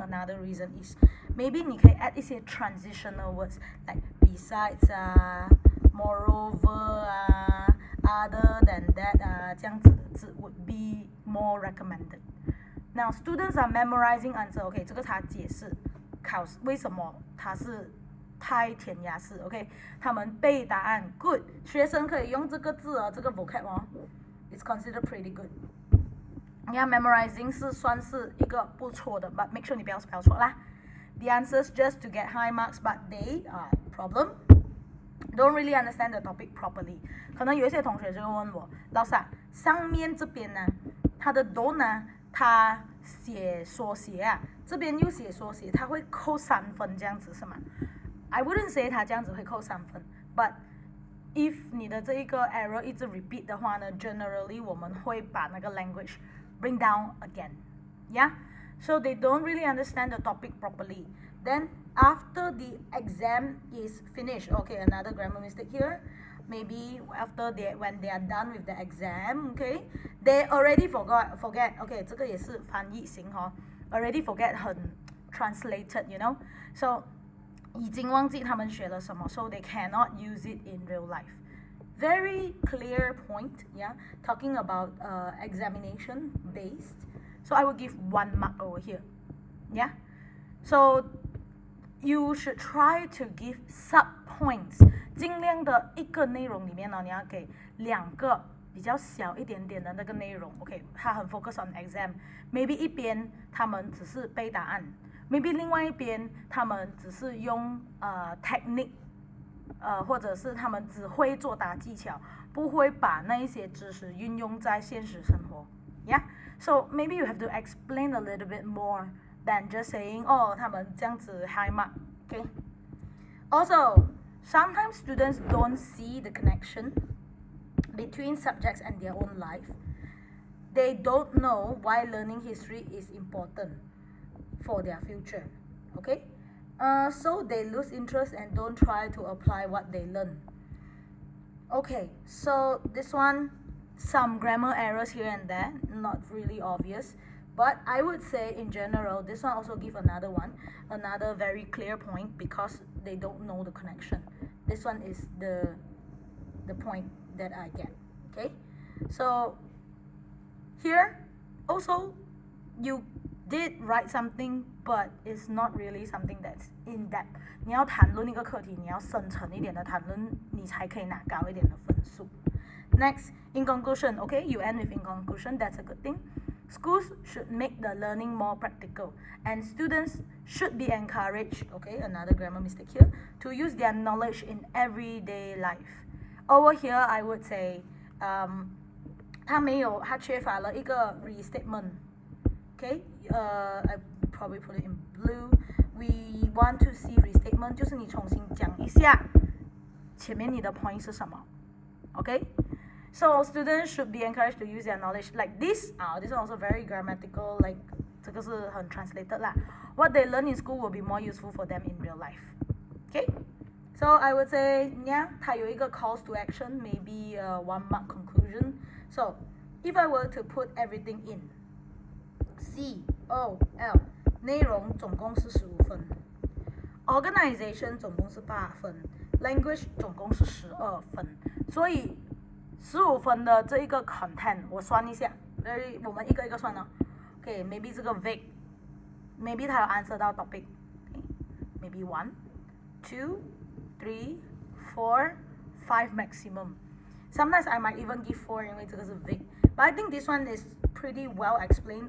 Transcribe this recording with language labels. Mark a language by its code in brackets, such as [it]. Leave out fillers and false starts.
[en] Another reason is maybe [zh] 你可以 [en] add 一些 transitional words like besides moreover other than that [zh] 这样子的字 [en] would be more recommended. Now students are memorizing answer. [zh] Okay, 这个他解释考试为什么它是太填鸭式 ，OK？他们背答案 good， 学生可以用这个字这个 vocab [en] it's considered pretty good. [zh] 你看 memorizing 是算是一个不错的 ， [en] but make sure [zh] 你不要 spell 错啦。 [en] The answers just to get high marks, but they problem don't really understand the topic properly. [zh] 可能有一些同学就会问我，老师上面这边呢，它的 don't 呢，它写缩写这边又写缩写，它会扣3分这样子是吗？ [en] I wouldn't say [zh] 它这样子会扣3分 [en] ，but if 你的这一个 error 一直 repeat 的话呢 ，generally [zh] 我们会把那个 [en] language bring down again. Yeah? So they don't really understand the topic properly. Then after the exam is finished, okay, another grammar mistake here. Maybe after when they are done with the exam, okay, they already forget, okay, [zh] 这个也是翻译型 [en] already forget 很 translated, you know, so [zh] 已经忘记他们学了什么 [en] so they cannot use it in real life. Very clear point, yeah, talking about examination based. So I will give 1 mark over here, yeah. So you should try to give sub points. [zh] 尽量的一个内容里面你要给2个比较小一点点的那个内容 ，OK， 它很 [en] focus on exam。 [zh] Maybe 一边他们只是背答案 ，maybe 另外一边他们只是用technique，或者是他们只会作答技巧，不会把那一些知识运用在现实生活 ，Yeah。 [en] So maybe you have to explain a little bit more than just saying [zh] 他们这样子 [en] high mark, okay. Also, sometimes students don't see the connection between subjects and their own life. They don't know why learning history is important for their future, okay? So they lose interest and don't try to apply what they learn. Okay, so this one, some grammar errors here and there, not really obvious. But I would say in general, this one also give another very clear point because they don't know the connection. This one is the point that I get, okay? So here also you did write something, but it's not really something that's in depth. [zh] 你要谈论一个课题，你要深层一点的谈论，你才可以拿高一点的分数。 [en] Next, in conclusion, okay, you end with in conclusion, that's a good thing. Schools should make the learning more practical, and students should be encouraged, okay, another grammar mistake here, to use their knowledge in everyday life. Over here, I would say, [zh] 它缺乏了一个 [en] restatement, okay, I probably put it in blue. We want to see restatement, [zh] 就是你重新讲一下前面你的 [en] point 是什么 okay? So students should be encouraged to use their knowledge like this. This is also very grammatical, like [zh] 这个是很 [en] translated 啦。 what they learn in school will be more useful for them in real life. Okay, so I would say, yeah, 它有一个 calls to action, maybe a 1 mark conclusion. So if I were to put everything in COL [zh] 内容总共是15分 ，organization 总共是8分 ，language 总共是12分，所以15分的这一个 content 我算一下，我们一个一个算哦。 [en] Okay, maybe 这个 vague，maybe 它有 answer 到 topic，maybe 1, 2, 3, 4, 5 maximum. Sometimes I might even give 4 [zh] 因为这个是 [en] vague，but I think this one is pretty well explained.